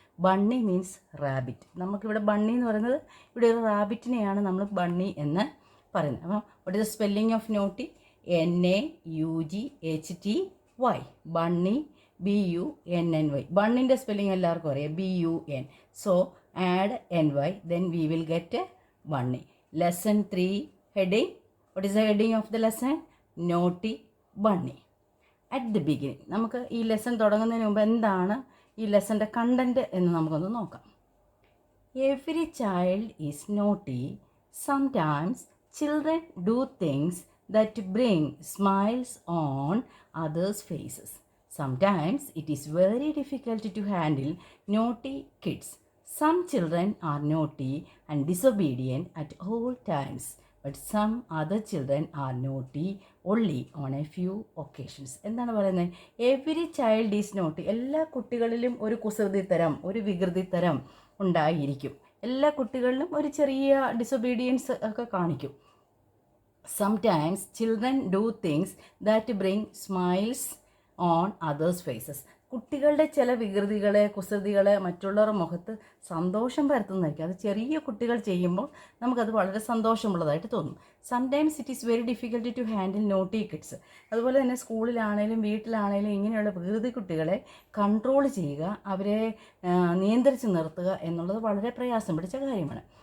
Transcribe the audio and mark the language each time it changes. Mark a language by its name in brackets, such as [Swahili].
[English] Bunny means rabbit. [Malayalam] നമുക്കിവിടെ bunny എന്ന് പറയുന്നത് ഇവിടെ ഒരു റാബിറ്റിനെയാണ് നമ്മൾ ബണ്ണി എന്ന് പറയുന്നത്. [English] അപ്പം what is the spelling of naughty? N-A-U-G-H-T-Y. [Malayalam] Bunny B-U-N-N-Y. ബണ്ണിൻ്റെ spelling എല്ലാവർക്കും അറിയാം, B-U-N. [English] So add N-Y, then we will get bunny. Lesson 3 heading. What is the heading of the lesson? Naughty Bunny. At the beginning, [Malayalam] നമുക്ക് ഈ lesson തുടങ്ങുന്നതിന് മുമ്പ് എന്താണ് ഈ ലെസൻ്റെ content എന്ന് നമുക്കൊന്ന് നോക്കാം. [English] Every child is naughty. Sometimes children do things that bring smiles on others' faces. Sometimes it is very difficult to handle naughty kids. Some children are naughty and disobedient at all times, but some other children are naughty only on a few occasions. [Malayalam] എന്താണ് പറയുന്നത്? [English] Every child is naughty. [Malayalam] എല്ലാ കുട്ടികളിലും ഒരു കുസൃതിത്തരം, ഒരു വികൃതിത്തരം ഉണ്ടായിരിക്കും. എല്ലാ കുട്ടികളിലും ഒരു ചെറിയ ഡിസൊബീഡിയൻസ് ഒക്കെ കാണിക്കും. Sometimes children do things that bring smiles on others' faces. കുട്ടികളുടെ ചില വികൃതികളെ, കുസൃതികളെ മറ്റുള്ളവരുടെ മുഖത്ത് സന്തോഷം പരത്തുന്നതായിരിക്കും. അത് ചെറിയ കുട്ടികൾ ചെയ്യുമ്പോൾ നമുക്കത് വളരെ സന്തോഷമുള്ളതായിട്ട് തോന്നും. [English] Sometimes it is very difficult to handle naughty kids. [Malayalam] അതുപോലെ തന്നെ സ്കൂളിലാണേലും വീട്ടിലാണേലും ഇങ്ങനെയുള്ള വികൃതി കുട്ടികളെ കൺട്രോൾ ചെയ്യുക, അവരെ നിയന്ത്രിച്ച് നിർത്തുക എന്നുള്ളത് വളരെ പ്രയാസം പിടിച്ച കാര്യമാണ്.